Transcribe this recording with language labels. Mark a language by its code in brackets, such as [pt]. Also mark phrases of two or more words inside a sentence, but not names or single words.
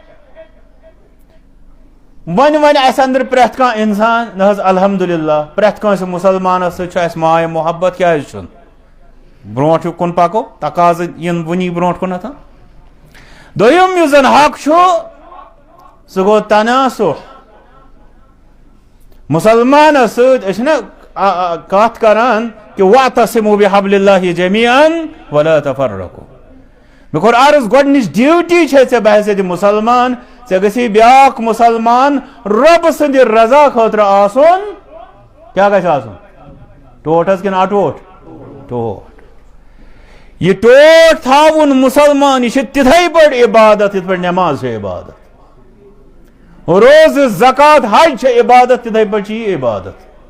[ks] ون اسہِ اندر پرٛٮ۪تھ کانٛہہ انسان نہ حظ الحمدللہ پرٛٮ۪تھ کٲنٛسہِ مُسلمانس سۭتۍ چھُ اسہِ ماے محبت کیازِ چھُنہٕ برونٛٹھ کُن پکو تقاضہٕ ین وٕنی برونٛٹھ کُنتھ دوٚیِم یُس زن حق چھُ سُہ گوٚو تناسُح مسلمانس سۭتۍ أسۍ چھِنہ کتھ کران کہ [ar] واعتصموا بحبل اللہ جمیعا ولا تفرقوا [ks] مےٚ کوٚر عرض گۄڈنِچ ڈیوٹی چھے ژےٚ بحیثیت مسلمان ژےٚ گژھی بیاکھ مسلمان رب سٕنٛدِ رضا خٲطرٕ آسُن کیٛاہ گژھِ آسُن ٹوٹھ حظ کِنہٕ اٹوٹھ ٹوٹھ یہ ٹوٹھ تھاوُن مسلمان یہ چھِ تِتھَے پٲٹھۍ عبادت یِتھ پٲٹھۍ نٮ۪ماز چھِ عبادت روزٕ زکات حج چھِ عبادت تِتھَے پٲٹھۍ چھِ یہِ عبادت